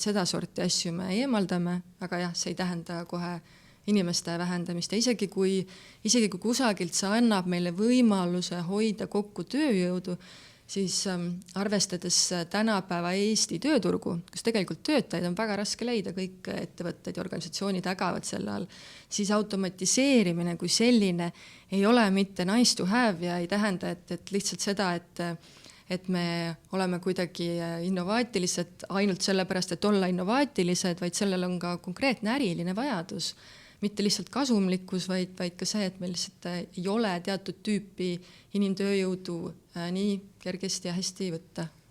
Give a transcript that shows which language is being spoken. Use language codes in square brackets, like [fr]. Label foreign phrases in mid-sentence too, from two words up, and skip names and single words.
[et] seda sorti asju me eemaldame, aga jah, see ei tähenda kohe inimeste vähendamist ja isegi kui kusagilt see annab meile võimaluse hoida kokku tööjõudu, siis arvestades tänapäeva Eesti tööturgu, kus tegelikult töötajaid on väga raske leida, kõik ettevõtted ja organisatsioonid ägavad selle all, siis automatiseerimine kui selline ei ole mitte [en] nice to have [et] ja ei tähenda, et lihtsalt seda, et me oleme kuidagi innovaatilised ainult sellepärast, et olla innovaatilised, vaid sellel on ka konkreetne äriline vajadus. Mitte lihtsalt kasumlikkus, vaid ka see, et meil lihtsalt ei ole teatud tüüpi inimtööjõudu nii kergesti ja hästi võtta.